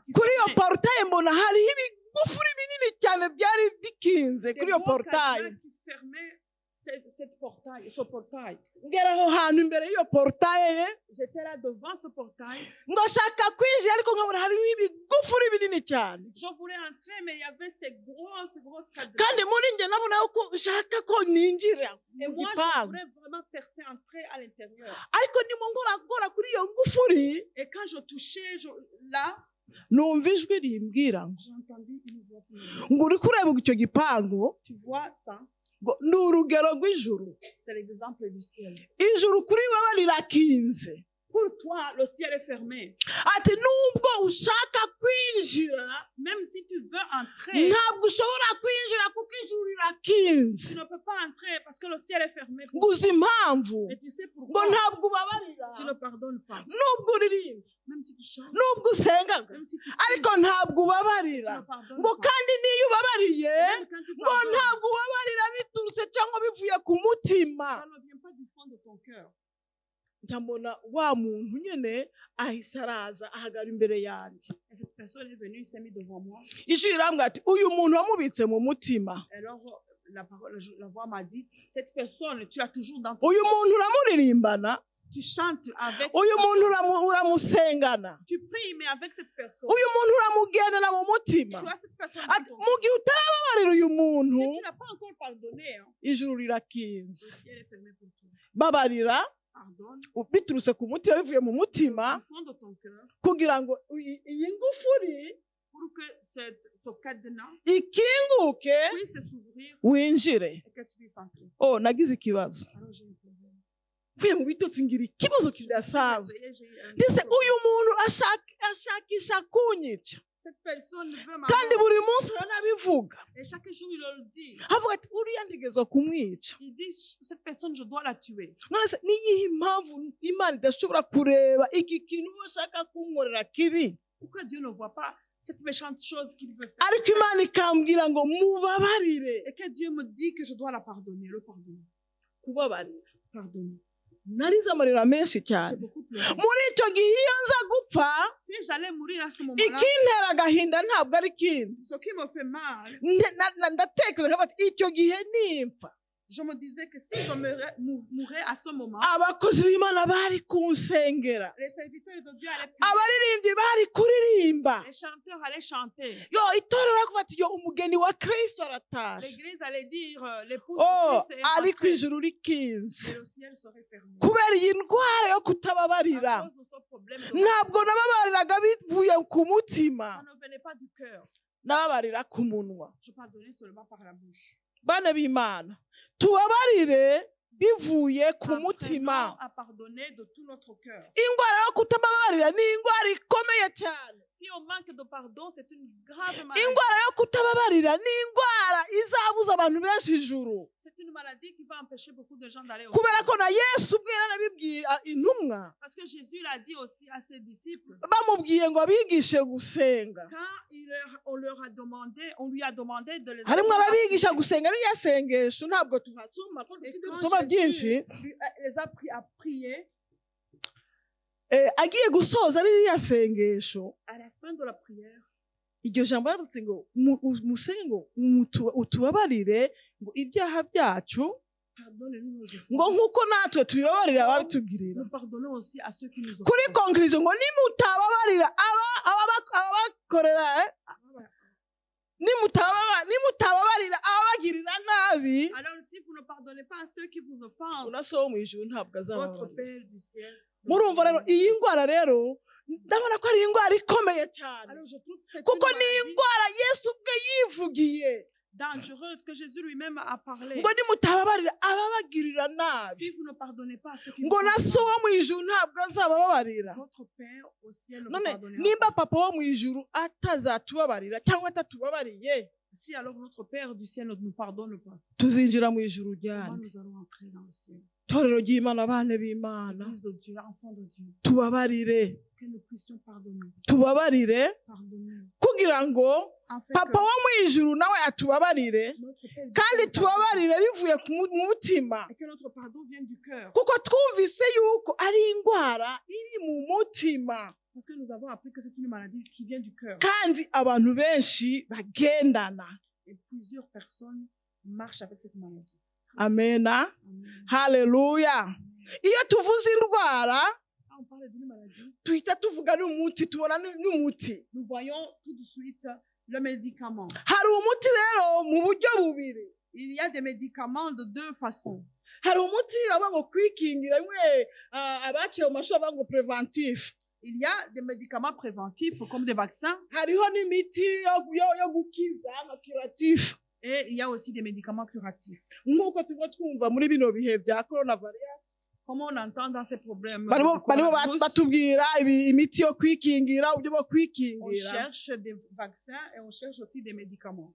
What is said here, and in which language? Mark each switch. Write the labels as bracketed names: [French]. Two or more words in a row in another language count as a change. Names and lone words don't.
[French] qui [Kinyarwanda] kuri iyo [French] fermaient. [Kinyarwanda] porutaye mbona hariho ibigufuri binini cyane byari bikinze [French] Des [Kinyarwanda] kuri iyo [French] gros [Kinyarwanda] porutaye [French] cadenas qui fermaient ce portail. [Kinyarwanda] ngera aho hantu imbere y'iyo porutaye [French] J'étais là devant ce portail. [Kinyarwanda] ngo shaka kwinjira ariko nkabona hariho ibigufuri binini cyane [French] Je voulais entrer, mais il y avait ces grosses cadenas. [Kinyarwanda] kandi muri njye nabona yuko nshaka ko ninjira [French] Et [Kinyarwanda] mu [French] moi, je [Kinyarwanda] gipangu [French] voulais vraiment percer, entrer à l'intérieur. [Kinyarwanda] ariko ndimo ngora kuri iyo ngufuri [French] Et quand je touchais, là, [Kinyarwanda] numva ijwi rimbwira ngo [French] j'ai entendu une voix qui me dit, [Kinyarwanda] ngo uri kureba icyo gipangu [French] tu vois ça? [Kinyarwanda] ngo ni urugero rw'ijuru [French] C'est l'exemple du ciel. [Kinyarwanda] ijuru kuri wowe rirakinze [French] Pour toi, le ciel est fermé. [Kinyarwanda] ati nubwo ushaka kwinjira [French] Même si tu veux entrer, [Kinyarwanda] ntabwo ushobora kwinjira kuko ijuru rirakinze [French] tu ne peux pas entrer parce que le ciel est fermé. [Kinyarwanda] ngo uzi impamvu [French] Mais tu sais [Kinyarwanda] ngo [French] pourquoi? [Kinyarwanda] ntabwo ubabarira [French] Tu ne pardonnes pas. [Kinyarwanda] nubwo uririmba [French] Même si tu chantes, [Kinyarwanda] nubwo usengaga [French] même si tu [Kinyarwanda] ariko [French] pries, [Kinyarwanda] ntabwo [French] tu [Kinyarwanda] ubabarira [French] ne pardonnes [Kinyarwanda] ngo [French] pas. [Kinyarwanda] kandi niyo ubabariye [French] Même quand tu [Kinyarwanda] ngo [French] pardonnes, [Kinyarwanda] ntabwo ubabarira biturutse cyangwa bivuye ku mutima [French] ça ne vient pas du fond de ton cœur. [Kinyarwanda] nkabona wa muntu nyine ahise araza ahagara imbere yanjye [French] Et cette personne est venue, il s'est mis devant moi. [Kinyarwanda] ijwi rirambwira ati uyu muntu wamubitse mu mutima [French] Et alors, la voix m'a dit, cette personne, tu as toujours dans ton [Kinyarwanda] uyu [French] cœur. [Kinyarwanda] muntu uramuririmbana [French] Tu chantes avec [Kinyarwanda] uyu [French] cette [Kinyarwanda] muntu [French] personne. [Kinyarwanda] uramusengana [French] Tu pries, mais avec cette personne. [Kinyarwanda] uyu muntu uramugendera mu mutima [French] Tu as cette personne [Kinyarwanda] ati [French] dans ton [Kinyarwanda] mu gihe utarababarira uyu muntu [French] Si tu n'as pas encore pardonné, hein, [Kinyarwanda] ijuru [French] le [Kinyarwanda] rirakinze [French] ciel est fermé pour toi. [Kinyarwanda] babarira [French] Pardonne [Kinyarwanda] biturutse ku mutima bivuye mu mutima [French] du fond de ton cœur [Kinyarwanda] kugira ngo iyi ngufuri [French] pour que ce cadenas [Kinyarwanda] ikinguke [French] puisse s'ouvrir [Kinyarwanda] winjire [French] et que tu puisses entrer. [Kinyarwanda] oh nagize ikibazo [French] Alors j'ai eu un problème. [Kinyarwanda] mvuye mu bitotsi ngira ikibazo kidasanzwe [French] J'ai eu un [Kinyarwanda] ndetse [French] problème. [Kinyarwanda] uyu muntu ashakisha kunyica [French] Cette personne veut ma [Kinyarwanda] kandi [French] mort. [Kinyarwanda] buri munsi uranabivuga [French] Et chaque jour, il le dit. [Kinyarwanda] avuga ati uriya ndigezwa kumwica [French] Il dit, cette personne, je dois la tuer. [Kinyarwanda] none se niyihe impamvu imana idashobora kureba iki kintu uwo ashaka kunkorera kibi [French] Pourquoi Dieu ne voit pas cette méchante chose qu'il veut faire? [Kinyarwanda] ariko imana ikambwira ngo mubabarire [French] Et que Dieu me dit que je dois la pardonner, le pardonner. [Kinyarwanda] kubabarira [French] Pardonner. [Kinyarwanda] narize amarira menshi [French] J'ai [Kinyarwanda] cyane [French] beaucoup pleuré. [Kinyarwanda] muri icyo gihe iyo nza gupfa [French] Si j'allais mourir à ce moment-là, [Kinyarwanda] ikintera agahinda ntabwo ari kindi [French] ce qui me fait mal, [Kinyarwanda] ndatekereza bati icyo gihe nimpfa [French] je me disais que si je mourais à ce moment, [Kinyarwanda] abakozi b'imana bari kunsengera [French] les serviteurs de Dieu allaient prier, [Kinyarwanda] abaririmbyi bari kuririmba [French] les chanteurs allaient chanter, [Kinyarwanda] yo itorero barakuvuga ati yo umugeni wa kristo arataje [French] l'église allait dire l'épouse oh de Christ est [Kinyarwanda] ariko [French] rentrée, [Kinyarwanda] ijuru rikinze [French] et le ciel serait fermé. [Kinyarwanda] kubera iyi ndwara yo kutababarira [French] À cause de ce problème, de [Kinyarwanda] ntabwo nababariraga bivuye ku mutima [French] ça ne venait pas du cœur. [Kinyarwanda] nababarira ku munwa [French] Je pardonnais seulement par la bouche. [Kinyarwanda] bana b'imana tubabarire bivuye ku mutima [French] Apprenons à pardonner de tout notre cœur. [Kinyarwanda] indwara yo kutababarira ni indwara ikomeye cyane [French] Si on manque de pardon, c'est une grave maladie. [Kinyarwanda] indwara yo kutababarira ni indwara izabuza abantu benshi ijuru [French] C'est une maladie qui va empêcher beaucoup de gens d'aller au [Kinyarwanda] kubera [French] ciel. [Kinyarwanda] ko na yesu ubwe yaranabibwiye intumwa [French] Parce que Jésus l'a dit aussi à ses disciples. [Kinyarwanda] bamubwiye ngo abigishe gusenga [French] Quand on lui a demandé de les [Kinyarwanda] harimo [French] apprendre à [Kinyarwanda] arabigisha [French] prier. [Kinyarwanda] gusenga ririya sengesho ntabwo tuhasoma ko [French] Et [Kinyarwanda] dufite [French] quand [Kinyarwanda] ibisoma byinshi [French] Jésus les a appris à prier, [Kinyarwanda] agiye gusoza ririya sengesho [French] à la fin de la prière, [Kinyarwanda] iryo jambo yaravuze ngo musenge ngo utubabarire ngo ibyaha byacu [French] pardonnez-nous nos [Kinyarwanda] ngo [French] offenses. [Kinyarwanda] nk'uko natwe tubibabarira ababitugirira [French] Nous pardonnons aussi à ceux qui nous [Kinyarwanda] kuri [French] offensent. [Kinyarwanda] konkirizo ngo nimutababarira ababakorera nimutababarira ababagirira nabi [French] Alors si vous ne pardonnez pas à ceux qui vous offensent, [Kinyarwanda] unaso wo mu ijuru ntabwo [French] votre [Kinyarwanda] azababarira [French] Père du ciel. [Kinyarwanda] murumva rero iyi ndwara rero ndabona ko ari indwara ikomeye cyane [French] Alors je trouve que c'est [Kinyarwanda] kuko [French] une [Kinyarwanda] ni [French] maladie [Kinyarwanda] indwara yesu ubwe yivugiye [French] dangereuse que Jésus lui-même a parlé. [Kinyarwanda] ngo nimutababarira ababagirira nabi [French] Si vous ne pardonnez pas à ceux qui [Kinyarwanda] ngo [French] vous [Kinyarwanda] na [French] font [Kinyarwanda] so [French] mal, [Kinyarwanda] wo mu ijuru ntabwo azabababarira [French] votre Père au ciel ne vous [Kinyarwanda] none [French] pardonnera [Kinyarwanda] nimba [French] pas. [Kinyarwanda] papa wo mu ijuru atazatubabarira cyangwa atatubabariye [French] Si alors notre Père du ciel ne nous pardonne pas, [Kinyarwanda] tuzinjira mu ijuru [French] comment [Kinyarwanda] ryane. [French] nous allons entrer dans le ciel? [Kinyarwanda] Torero ry'Imana, abana b'Imana, [French] Église de Dieu, enfant de Dieu, [Kinyarwanda] tubabarire, [French] que nous puissions pardonner. [Kinyarwanda] tubabarire [French] Pardonner. [Kinyarwanda] kugira ngo [French] Afin [Kinyarwanda] papa wo mu ijuru nawe atubabarire [French] que notre Père du [Kinyarwanda] kandi [French] ciel nous pardonne. [Kinyarwanda] tubabarire bivuye ku mutima, [French] Et que notre pardon vienne du cœur. [Kinyarwanda] kuko twumvise yuko ari indwara iri mu mutima [French] Parce que nous avons appris que c'est une maladie qui vient du cœur. [Kinyarwanda] kandi abantu benshi bagendana. [French] Et plusieurs personnes marchent avec cette maladie. [Kinyarwanda] Amena, [French] Amen. [Kinyarwanda] haleluya. Iyo tuvuze indwara [French] Quand on parle d'une maladie, [Kinyarwanda] tuhita tuvuga n'umuti, tubona n'umuti. [French] nous voyons tout de suite le médicament. [Kinyarwanda] Hari umuti rero mu buryo bubiri. [French] Il y a des médicaments de deux façons. [Kinyarwanda] Hari umuti baba ngo kwikingira bimwe abaciye mu mashuri baba ngo preventif. [French] Il y a des médicaments préventifs comme des vaccins [Kinyarwanda] Hariho n'imiti yo gukiza nka curatif. [French] et il y a aussi des médicaments curatifs. [Kinyarwanda] Nk'uko tuba twumva muri bino bihe bya coronavirus, [French] Comme on entend dans ces problèmes, [Kinyarwanda] barimo [French] de coronavirus, [Kinyarwanda] batubwira imiti yo kwikingira, uburyo bwo [French] on [Kinyarwanda] kwikingira. [French] cherche des vaccins et on cherche aussi des médicaments.